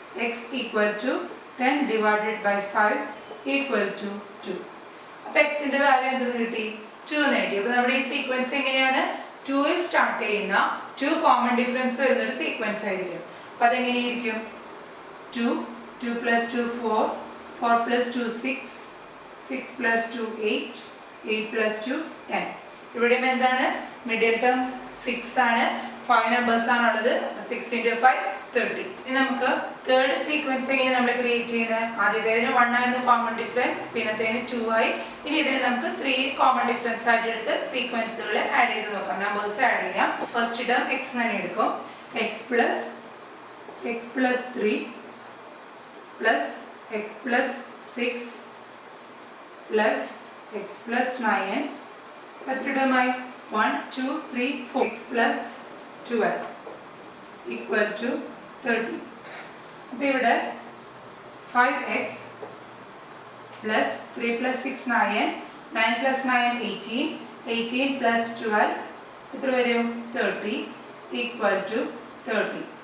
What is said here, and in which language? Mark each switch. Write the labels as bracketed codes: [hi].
[en] x equal to 10 divided by 5 equal to 2. [ml] അപ്പോൾ എക്സിൻ്റെ value എന്തെന്ന് കിട്ടി, 2 നേടി. അപ്പോൾ നമ്മുടെ ഈ സീക്വൻസ് എങ്ങനെയാണ്, 2ൽ സ്റ്റാർട്ട് ചെയ്യുന്ന 2 കോമൺ ഡിഫറൻസ് വരുന്ന ഒരു സീക്വൻസ് ആയിരിക്കും. അപ്പോൾ അതെങ്ങനെയായിരിക്കും, [en] 2 2 plus 2 4 4 plus 2 6 6 plus 2 8 8 plus 2 10. [ml] ഇവിടെയും എന്താണ്, മിഡിൽ ടേം 6 ആണ്, 5 നമ്പേഴ്സ് ആണുള്ളത്. 6 × 5 30. ഇനി നമുക്ക് തേർഡ് സീക്വൻസ് എങ്ങനെ നമ്മൾ ക്രിയേറ്റ് ചെയ്യുന്നത്, ആദ്യത്തേതിന് 1 ആയിരുന്നു കോമൺ ഡിഫറൻസ്, പിന്നത്തേന് 2 ആയി. ഇനി ഇതിന് നമുക്ക് 3 കോമൺ ഡിഫറൻസ് ആയിട്ട് എടുത്ത് സീക്വൻസുകൾ ആഡ് ചെയ്ത് നോക്കാം, നമ്പേഴ്സ് ആഡ് ചെയ്യാം. ഫസ്റ്റ് ടേം എക്സ് തന്നെ എടുക്കും. X plus 3 plus X plus 6 plus X plus 9. എത്ര ടേമായി, 1 2 3 4. X plus 12 [en] equal to [ml] 30. അപ്പോൾ ഇവിടെ [en] 5x plus 3 plus 6 9, 9 plus 9 18, 18 plus 12 [ml] എത്ര വരും [en] 30 equal to 30.